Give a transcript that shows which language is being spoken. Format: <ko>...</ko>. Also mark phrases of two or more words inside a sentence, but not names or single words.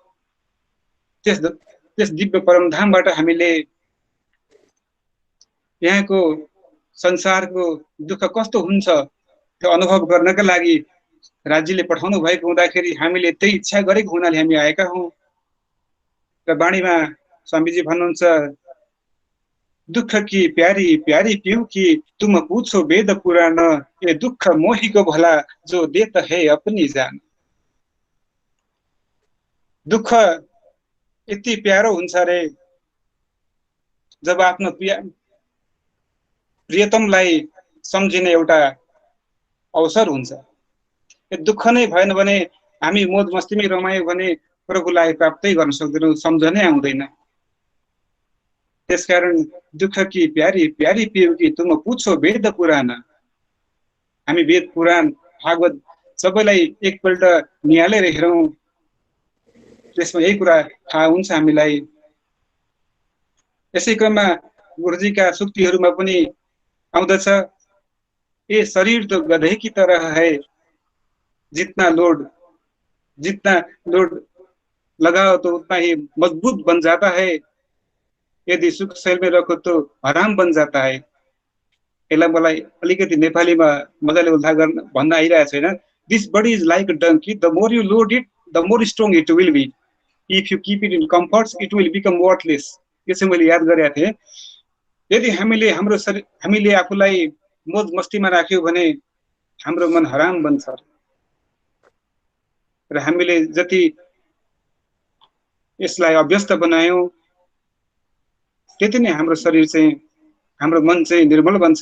<ne>त्यस दिव्य परमधामबाट हामीले यहाँको संसारको दुःख कस्तो हुन्छ त्यो अनुभव गर्नका लागि राज्यले पठाउनु भएको हुँदाखेरि हामीले त्यही इच्छा गरेको हुनाले हामी आएका हौँ। र बाणीमा स्वामीजी भन्नुहुन्छ,</ne> <hi>दुःख की प्यारी प्यारी पिऊ की तुम पूछो वेद पुराण, ये दुःख मोही को भला जो देत है अपनी जान।</hi> <ne>दुःख यति प्यारो हुन्छ रे जब आफ्नो प्रियतमलाई सम्झिने एउटा अवसर हुन्छ। दुःख नै भएन भने हामी मोज मस्तीमै रमायौँ भने प्रभुलाई प्राप्तै गर्न सक्दैनौँ, सम्झनै आउँदैन।</ne> <hi>त्यसकारण दुःख की प्यारी प्यारी पिउ कि तुम पूछो वेद पुराण,</hi> <ne>हामी वेद पुराण भागवत सबैलाई एकपल्ट निहालेर हेरौँ, त्यसमा यही कुरा थाहा हुन्छ हामीलाई। यसै क्रममा गुरुजीका सुक्तिहरूमा पनि आउँदछ,</ne> <hi>ये शरीर तो गधे की तरह है, जितना लोड लगाओ तो उतना ही मजबूत बन जाता है, यदि सुख शैल में रखो तो हराम बन जाता है।</hi> <ne>यसलाई मलाई अलिकति नेपालीमा मजाले उल्था गर्न भन्न आइरहेको छैन।</ne> <en>This body is like a donkey, the more you load it the more strong it will be, if you keep it in comforts it will become worthless.</en> <ne>यो चाहिँ मैले याद गरेको थिएँ। यदि हामीले आफूलाई मोज मस्तीमा राख्यौँ भने हाम्रो मन हराम बन्छ, र हामीले जति यसलाई अभ्यस्त बनायौँ त्यति नै हाम्रो शरीर चाहिँ, हाम्रो मन चाहिँ निर्मल बन्छ।</ne>